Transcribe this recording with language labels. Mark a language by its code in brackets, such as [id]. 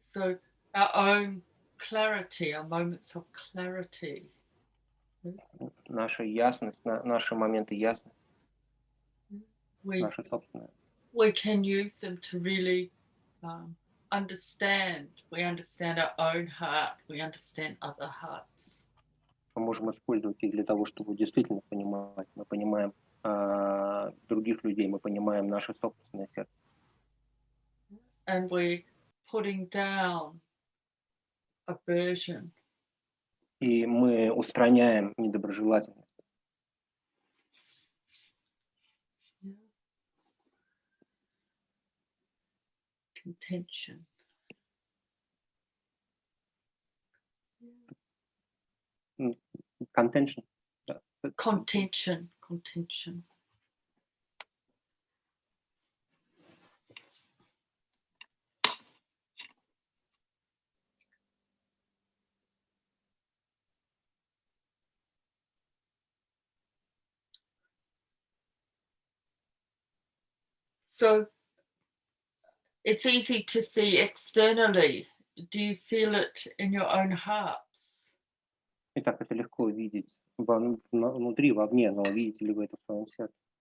[en] So our own clarity, our moments of clarity. [ru] Наша ясность, наши моменты ясности, наши собственные. [en] We can use them to really understand. We understand our own heart. We understand other hearts. [ru] Мы можем использовать их для того, чтобы действительно понимать. Мы понимаем других людей, мы понимаем наше собственное сердце. [en] And we're putting down aversion. [ru] И мы устраняем недоброжелательность. [en] Contention. Contention. Contention. So it's easy to see externally. Do you feel it in your own hearts? [ru] Итак, это легко видеть внутри, вовне, но видите ли вы это в своем сердце?